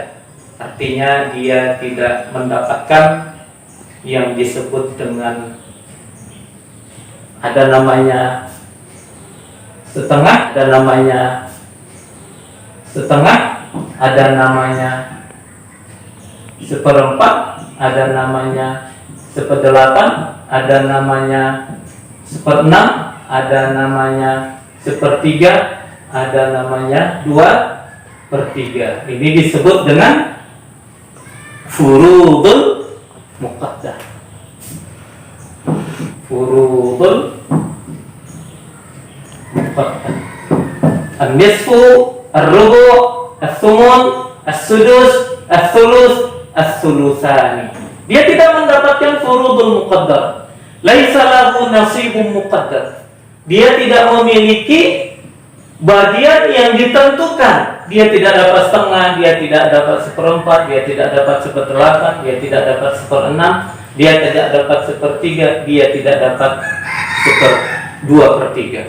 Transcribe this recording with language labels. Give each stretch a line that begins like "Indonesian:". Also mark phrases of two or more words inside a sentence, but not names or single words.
Indonesian: Artinya dia tidak mendapatkan yang disebut dengan, ada namanya setengah, ada namanya setengah, ada namanya seperempat, ada namanya seperdelapan, ada namanya seperenam, ada namanya sepertiga, ada namanya 2/3. Ini disebut dengan
Arabic: الفروض المقدرة. فروض النصف، الربع، الثمن، السدس، الثلث، الثلثان.
Indonesian: Dia tidak mendapatkan
Arabic: الفروض المقدر. ليس له نصيب مقدر.
Indonesian: Dia tidak memiliki bagian yang ditentukan. Dia tidak dapat setengah, dia tidak dapat seperempat, dia tidak dapat seperdelapan, dia tidak dapat seperenam, dia tidak dapat sepertiga, dia tidak dapat 2/3.